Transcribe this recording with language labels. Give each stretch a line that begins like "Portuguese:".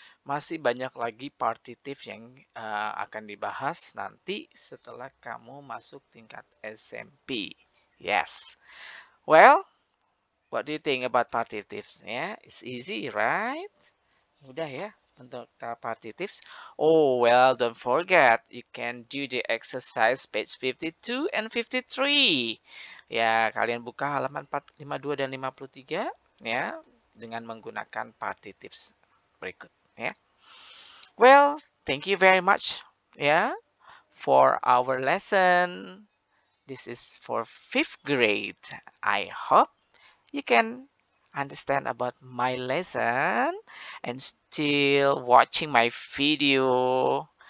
Indonesian: Masih banyak lagi partitif yang akan dibahas nanti setelah kamu masuk tingkat SMP.
English: Yes. Well, what do you think about partitives? Yeah, it's easy, right?
Indonesian: Mudah ya untuk partitives.
English: Oh, well, don't forget you can do the exercise page 52 and 53.
Indonesian: Ya, kalian buka halaman 52 dan 53 ya dengan menggunakan partitives berikut ya.
English: Well, thank you very much ya for our lesson. This is for 5th grade. I hope you can understand about my lesson and still watching my video.